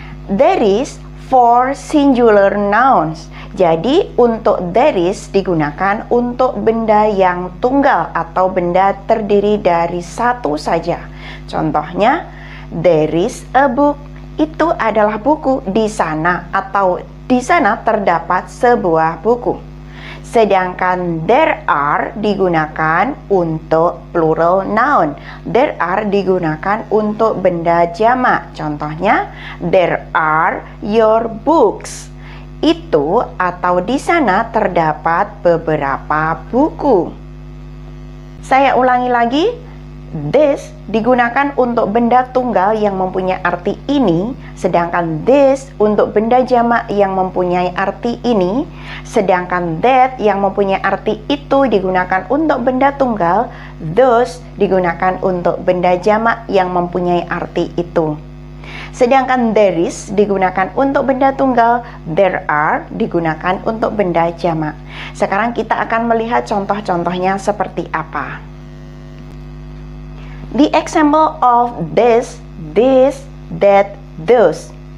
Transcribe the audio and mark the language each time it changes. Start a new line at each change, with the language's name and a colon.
English: There is for singular nouns.
Indonesian: Jadi untuk there is digunakan untuk benda yang tunggal atau benda terdiri dari satu saja.
English: Contohnya, there is a book.
Indonesian: Itu adalah buku di sana, atau di sana terdapat sebuah buku. Sedangkan there are digunakan untuk plural noun. There are digunakan untuk benda jamak.
English: Contohnya, there are your books.
Indonesian: Itu atau di sana terdapat beberapa buku. Saya ulangi lagi. This digunakan untuk benda tunggal yang mempunyai arti ini, sedangkan this untuk benda jamak yang mempunyai arti ini, sedangkan that yang mempunyai arti itu digunakan untuk benda tunggal, those digunakan untuk benda jamak yang mempunyai arti itu. Sedangkan there is digunakan untuk benda tunggal, there are digunakan untuk benda jamak. Sekarang kita akan melihat contoh-contohnya seperti apa.
English: The example of this, that, those.